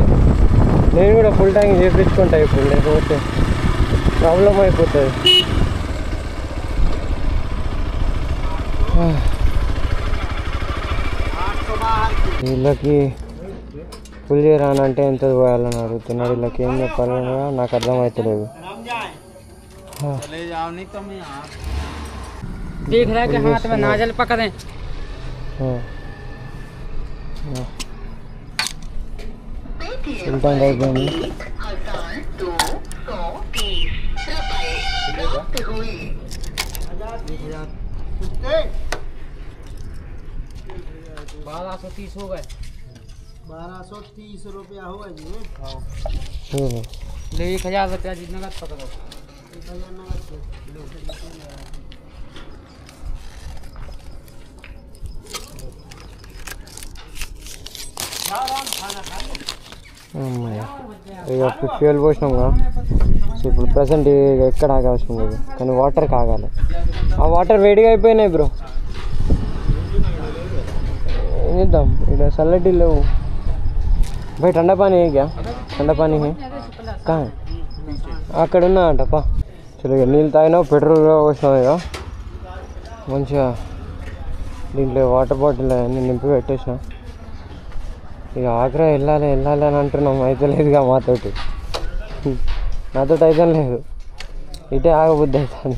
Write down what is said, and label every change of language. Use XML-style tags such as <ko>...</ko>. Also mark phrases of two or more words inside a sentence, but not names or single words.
<te>నేను కూడా ఫుల్ ట్యాంక్ చేయించుకుంటా ఇప్పుడు, లేకపోతే ప్రాబ్లం అయిపోతుంది. వీళ్ళకి ఫుల్ చేయరానంటే ఎంత పోయాలని అడుగుతున్నాడు. వీళ్ళకి ఏం చెప్పాలని నాకు అర్థమవుతలేదు.</te> <hi>देख रहा है कि हाथ में नाजल पकड़े।</hi> <te>सुल्तान అయిపోయింది.</te> <hi>₹1230 हो गए। 1230 रुपया हुआ जी। ले 1000 रुपया जी नगद पकड़ो।</hi> <te>ఇక ఫ్యూయల్ పోసినాం కదా. సో ఇప్పుడు ప్రజెంట్ ఎక్కడ ఆగాల్సిన లేదు, కానీ వాటర్కి ఆగాలి. ఆ వాటర్ వేడిగా అయిపోయినాయి బ్రో. ఏం చేద్దాం, ఇక్కడ చల్లటి లేవు.</te> <hi>भाई ठंडा पानी है क्या? ठंडा पानी है कहाँ है?</hi> <te>అక్కడ ఉన్నా అంటప్పా. చలో ఇక నీళ్ళు తాగినా పెట్రోల్ పోసినాం. ఇక మంచిగా దీంట్లో వాటర్ బాటిల్ అన్నీ నింపి పెట్టేసిన. ఇక ఆగ్రా వెళ్ళాలి అని అంటున్నాం, అయితే లేదుగా మాతోటి. నాతోటి అయితే లేదు, ఇటే ఆగబుద్ధి అవుతుంది.</te>